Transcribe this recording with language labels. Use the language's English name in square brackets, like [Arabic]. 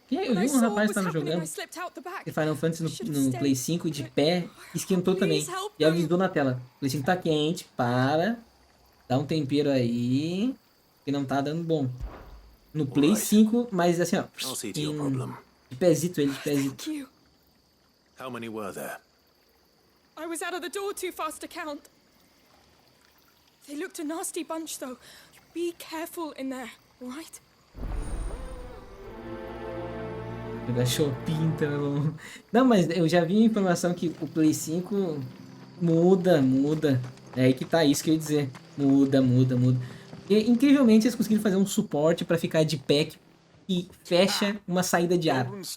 [Portuguese] Eu vi um rapaz que tava jogando Final Fantasy no Play 5 de pé, esquentou também. E avisou na tela: o Play 5 tá quente, dá um tempero aí, que não tá dando bom. No Play 5, mas assim, ó, de pezito, ele de pezito. [English] How many were there? I was out of the door too fast to count. They looked a nasty bunch, though. Be careful in there, all right? [Portuguese] Da Shopping, então. Não, mas eu já vi a informação que o Play 5 muda. É aí que tá isso que eu ia dizer. Muda. E, incrivelmente, eles conseguiram fazer um suporte pra ficar de pé e fecha uma saída de ar.